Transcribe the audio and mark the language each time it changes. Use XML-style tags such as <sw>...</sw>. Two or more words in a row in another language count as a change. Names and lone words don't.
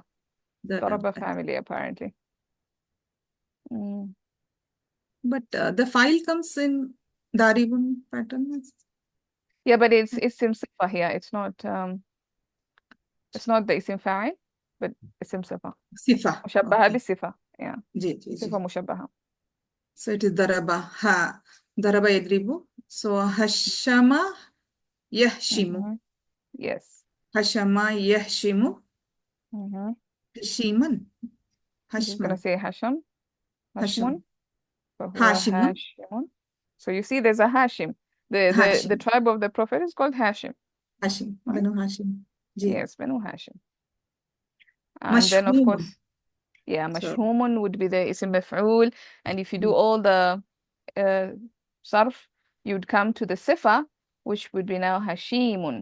<en>Daraba family, apparently. But the file comes in Daribun pattern. Yeah, but it's</en> <ar>اسم صفة</ar> <en>here. It's not the</en> <ar>اسم فاعل,</ar> <en>but</en> <ar>اسم صفة.</ar> <en>Sifa.</en> <ar>مشبهة ب صفة. Yeah. Sifa mushabbaha.</ar> <en>So it is</en> <ar>ضرب. ها. ضرب يضرب. So هشم يهشم.</ar> <en>Yes.</en> <ar>هشم يهشم. هاشمًا.</ar> <en>I'm just gonna say Hasham. Hashmun. Hashimun. So you see there's a Hashim. The tribe of the Prophet is called Hashim. Hashim. Right? Banu Hashim. Yes, Banu Hashim. And then of course, mashhumun would be the</en> <ar>اسم مفعول.</ar> <en>And if you do all the sarf, you'd come to the sifa, which would be now Hashimun.</en>